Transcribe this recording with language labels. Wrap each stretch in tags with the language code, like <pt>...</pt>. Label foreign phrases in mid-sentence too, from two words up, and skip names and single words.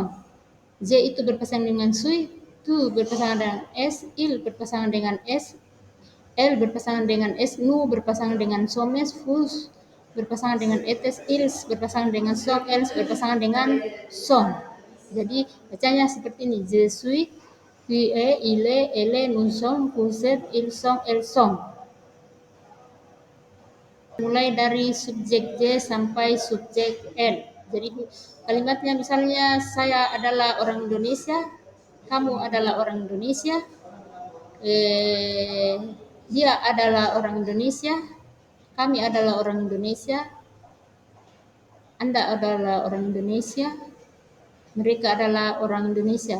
<id>Z itu berpasangan dengan sui, tu berpasangan dengan es, il berpasangan dengan es, el berpasangan dengan es, nu berpasangan dengan somes, fus berpasangan dengan etes, ils berpasangan dengan son, els berpasangan dengan son. Jadi bacanya seperti ini:</id> <fr>je suis, tu es, il est, elle est, nous sommes, vous êtes, ils sont, elles sont.</fr> <id>Mulai dari subjek J sampai subjek L. Jadi kalimatnya misalnya saya adalah orang Indonesia, kamu adalah orang Indonesia, dia adalah orang Indonesia, kami adalah orang Indonesia, Anda adalah orang Indonesia, mereka adalah orang Indonesia.</id>